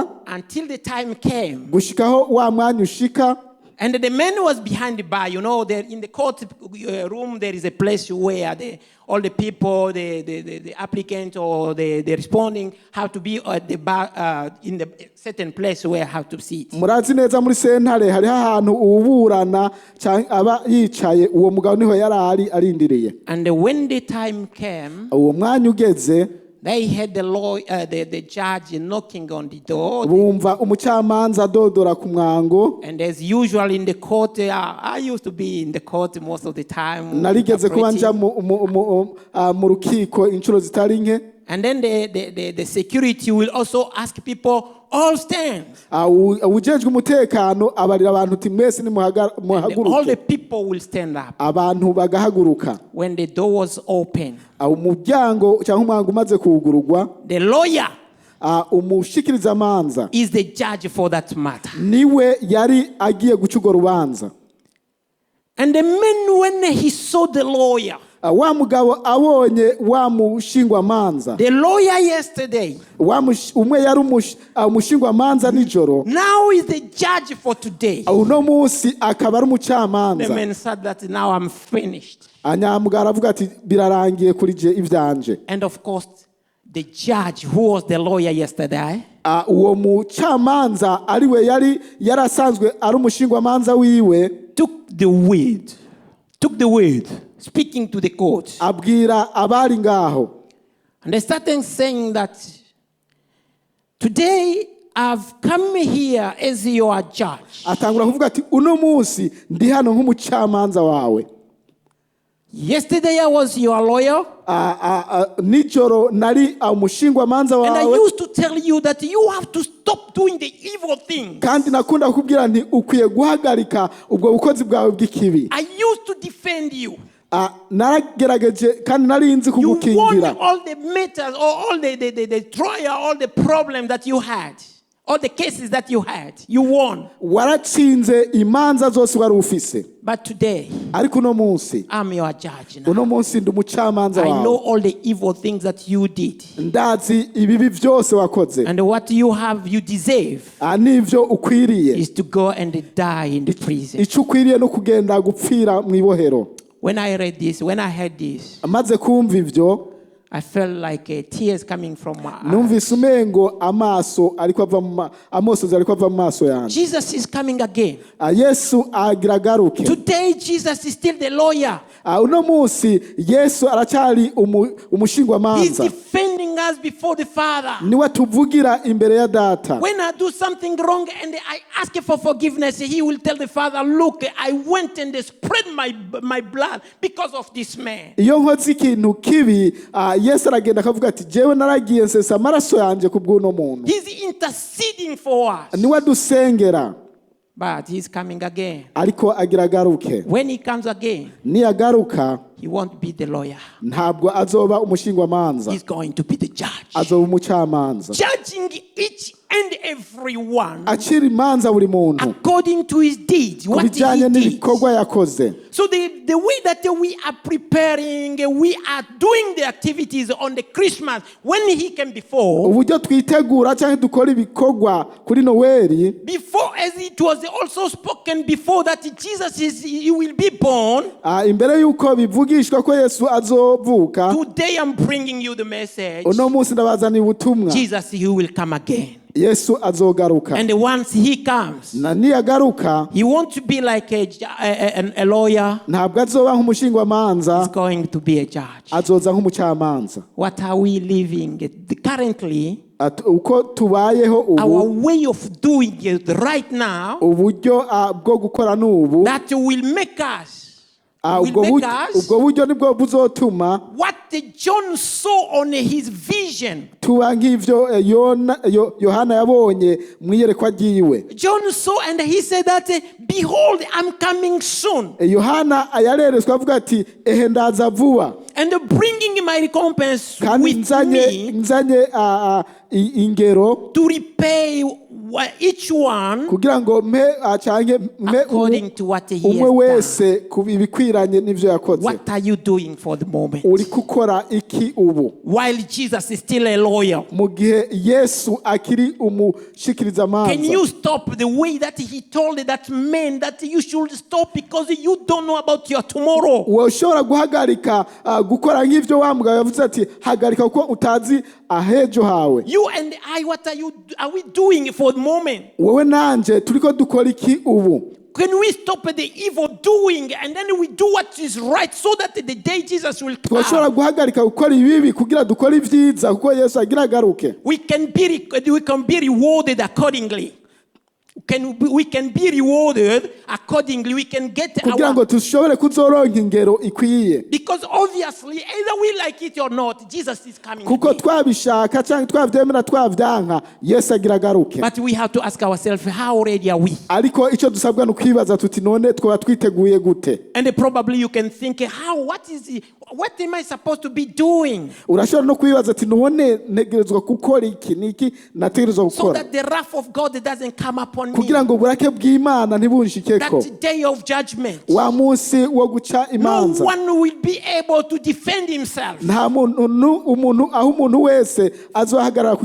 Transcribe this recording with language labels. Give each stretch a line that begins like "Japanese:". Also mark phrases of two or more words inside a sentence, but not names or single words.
English: until the time came.
Rundi: gushikaho wa mwanya ushika.
English: And the man was behind the bar. You know, there in the court room, there is a place where all the people, the applicant or the responding have to be at the bar in the certain place where have to sit.
Rundi: murazi neza muri sentare hariho ahantu uburana aba yicaye uwo mugabo niho yarari arindiriye.
English: And when the time came,
Rundi: uwo mwanya ugeze
English: they had the judge knocking on the door.
Rundi: bumva umucamanza adodora ku mwango.
English: And as usual in the court, I used to be in the court most of the time.
Rundi: narigeze kuba nja mu rukiko inshuro zitari nke.
English: And then the security will also ask people, all stand.
Rundi: ujejwe umutekano abarira abantu uti mwese
English: All
Rundi: muhaguruke.
English: the people will stand up.
Rundi: abantu bagahaguruka.
English: When the door was open,
Rundi: umuryango cyangwa umwango umaze kugurugwa.
English: the lawyer
Rundi: umushikirizamanza
English: is the judge for that matter.
Rundi: niwe yari agiye guca urwo rubanza.
English: And the man, when he saw the lawyer,
Rundi: wa mugabo abonye wa mushingwamanza.
English: the lawyer yesterday,
Rundi: umwe yari umushingwamanza nijoro.
English: now is the judge for today.
Rundi: uno munsi akaba ari
English: The
Rundi: umucamanza.
English: man said that now I'm finished.
Rundi: anyamugara avuga ati birarangiye kuri je ivyanje.
English: And of course, the judge who was the lawyer yesterday,
Rundi: uwo mucamanza ariwe yari yarasanzwe ari umushingwamanza wiwe.
English: took the word, speaking to the court.
Rundi: abwira abari ngaho.
English: And they started saying that today I've come here as your judge.
Rundi: atangura kuvuga ati uno munsi ndi hano nk'umucamanza wawe.
English: Yesterday I was your lawyer.
Rundi: nijoro nari umushingwamanza
English: And I
Rundi: wawe.
English: used to tell you that you have to stop doing the evil thing.
Rundi: kandi nakunda kukubwira nti ukwiye guhagarika ubwo bukozi bwawe bw'ikibi.
English: I used to defend you.
Rundi: naragerageje kandi nari nzi
English: You won
Rundi: kugukingira.
English: all the matters or all the trial, all the problem that you had. All the cases that you had, you won.
Rundi: waratsinze imanza zose wari ufise.
English: But today,
Rundi: Ariko uno munsi,
English: I'm your judge now.
Rundi: uno munsi ndi umucamanza
English: I know
Rundi: wawe.
English: all the evil things that you did.
Rundi: Ndazi ibibi byose wakoze.
English: And what you deserve
Rundi: Nivyo ukwiriye.
English: is to go and die in the prison.
Rundi: Ico ukwiriye no kugenda gupfira mu ibohero.
English: When I heard this,
Rundi: Amaze kumva ivyo,
English: I felt like tears coming from my eyes.
Rundi: numvise umengo amaso ariko ava amosozi ariko ava mu maso yanjye.
English: Jesus is coming again.
Rundi: Yesu agira agaruke.
English: Today, Jesus is still the lawyer.
Rundi: Uno munsi Yesu aracyari
English: He's
Rundi: umushingwamanza.
English: defending us before the Father.
Rundi: Niwe tuvugira imbere ya data.
English: When I do something wrong and I ask for forgiveness, he will tell the Father, look, I went and spread my blood because of this man.
Rundi: Iyo nkoze ikintu kibi, Yesu aragenda akavuga ati jewe naragiye nsesa amaraso yanjye ku bw'uno muntu.
English: He's interceding for us.
Rundi: Niwe dusengera.
English: But he's coming again.
Rundi: Ariko agira agaruke.
English: When he comes again,
Rundi: Niyagaruka,
English: he won't be the lawyer.
Rundi: ntabwo azoba umushingwamanza.
English: He's going to be the judge.
Rundi: Azoba umucamanza.
English: Judging each and everyone
Rundi: Acira imanza buri muntu.
English: according to his deeds,
Rundi: Ku
English: what he
Rundi: bijyanye
English: did.
Rundi: n'ibikorwa yakoze.
English: So the way that we are preparing, we are doing the activities on the Christmas when he came before
Rundi: Uburyo twitegura cyangwa dukora ibikorwa kuri Noweli,
English: as it was also spoken before that he will be born.
Rundi: imbere yuko bivugishwa ko Yesu azovuka,
English: Today I'm bringing you the message.
Rundi: uno munsi ndabazaniye ubutumwa.
English: Jesus, he will come again.
Rundi: Yesu azogaruka.
English: And once he comes,
Rundi: Na niyagaruka,
English: he won't be like a lawyer.
Rundi: ntabwo azoba nk'umushingwamanza,
English: He's going to be a judge.
Rundi: azoza nk'umucamanza.
English: What are we living currently?
Rundi: Uko tubayeho
English: Our
Rundi: ubu,
English: way of doing it right now,
Rundi: uburyo bwo gukora n'ubu,
English: that will make us
Rundi: ubwo buryo nibwo buzotuma
English: what John saw on his vision.
Rundi: tuba nk'ivyo Yohana yabonye mu iyerekwa ryiwe.
English: John saw and he said that, behold, I'm coming soon.
Rundi: Yohana yareretswe avuga ati ehe ndaza vuba,
English: And bringing my recompense
Rundi: kandi
English: with me
Rundi: nzanye ingero
English: to repay each one
Rundi: kugira ngo mpe
English: according to what he
Rundi: umwe
English: has done.
Rundi: wese ibikwiranye n'ivyo yakoze.
English: What are you doing for the moment?
Rundi: Uri gukora iki ubu,
English: While Jesus is still a lawyer.
Rundi: mu gihe Yesu akiri umushikiriza
English: Can you
Rundi: amanza?
English: stop the way that he told that man that you should stop because you don't know about your tomorrow?
Rundi: Ushobora guhagarika gukora nk'ivyo wa mugabo yavuze ati hagarika kuko utazi ahejo hawe.
English: You and I, what are we doing for the moment?
Rundi: Wowe nanje turiko dukora iki ubu?
English: Can we stop the evil doing and then we do what is right so that the day Jesus will
Rundi: Twashobora
English: come,
Rundi: guhagarika gukora ibibi kugira dukora ivyiza kuko Yesu agira agaruke.
English: we can be rewarded accordingly. We can be rewarded accordingly. We can get
Rundi: kugira ngo tushobore kuzoronka ingero ikwiye,
English: because obviously either we like it or not, Jesus is coming
Rundi: kuko
English: again.
Rundi: twabishaka cyangwa twavyemera twavyanka Yesu agira agaruke.
English: But we have to ask ourselves, how ready are we?
Rundi: Ariko ico dusabwa no kwibaza tuti none twaba twiteguye gute?
English: And probably you can think, what am I supposed to be doing
Rundi: Urashobora no kwibaza ati none negerezwa gukora iki, niki nategerezwa
English: so
Rundi: gukora
English: that the wrath of God doesn't come upon me?
Rundi: kugira ngo uburake bw'Imana ntibunshikeko,
English: That day of judgment,
Rundi: wa munsi wo guca
English: no
Rundi: imanza.
English: one will be able to defend himself.
Rundi: Nta umuntu aho umuntu wese azohagarara ku